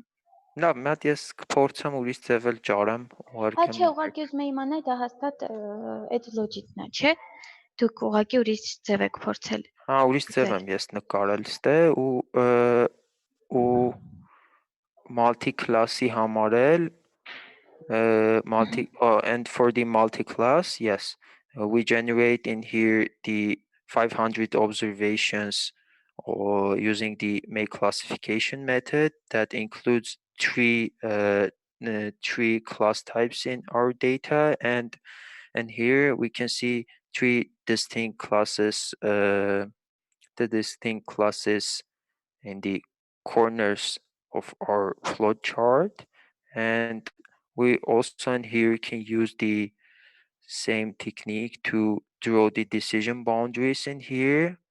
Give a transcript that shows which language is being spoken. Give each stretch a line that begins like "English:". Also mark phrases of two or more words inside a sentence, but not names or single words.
Armenian: Լավ, մի հատ ես կփորձեմ ուրիշ ձև էլ ճարեմ, Հա, ուղարկեմ։ չէ, ուղղակի ուզում եմ իմանալ դա հաստատ այդ logit-ն է, չէ՞։ Դուք ուղղակի ուրիշ ձև եք փորձել։ Հա, ուրիշ ձև եմ ես նկարել ստե ու multi-class-ի համար էլ
English: and for the multi-class, yes, we generate in here the 500 observations or using the make classification method that includes three class types in our data, and here we can see three distinct classes, the distinct classes in the corners of our plot chart, and we also in here can use the same technique to draw the decision boundaries in here.